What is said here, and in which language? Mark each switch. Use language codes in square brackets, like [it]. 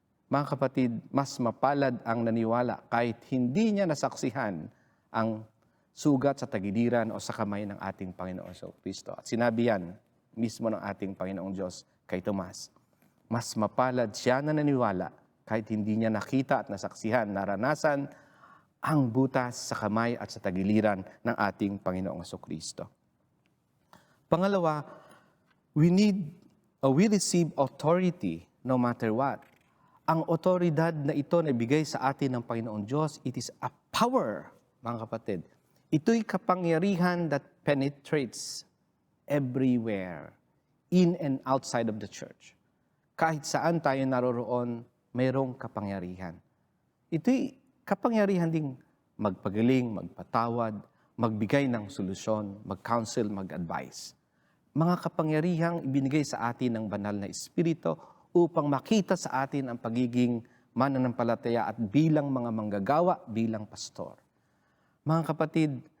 [tl] Mga kapatid, mas mapalad ang naniwala kahit hindi niya nasaksihan ang sugat sa tagiliran o sa kamay ng ating Panginoon sa Kristo. At sinabi yan mismo ng ating Panginoong Diyos kay Tomas. Mas mapalad siya na naniwala kahit hindi niya nakita at nasaksihan, naranasan ang butas sa kamay at sa tagiliran ng ating Panginoong Kristo. [en] Pangalawa, we receive authority no matter what. [tl] Ang otoridad na ito na ibigay sa atin ng Panginoong Diyos, it is a power, mga kapatid. Ito'y kapangyarihan that penetrates everywhere, in and outside of the church. Kahit saan tayo naroroon, mayroong kapangyarihan. Ito'y kapangyarihan ding magpagaling, magpatawad, magbigay ng solusyon, mag-counsel, mag-advise. Mga kapangyarihang ibinigay sa atin ng banal na Espiritu upang makita sa atin ang pagiging mananampalataya at bilang mga manggagawa, bilang pastor. Mga kapatid,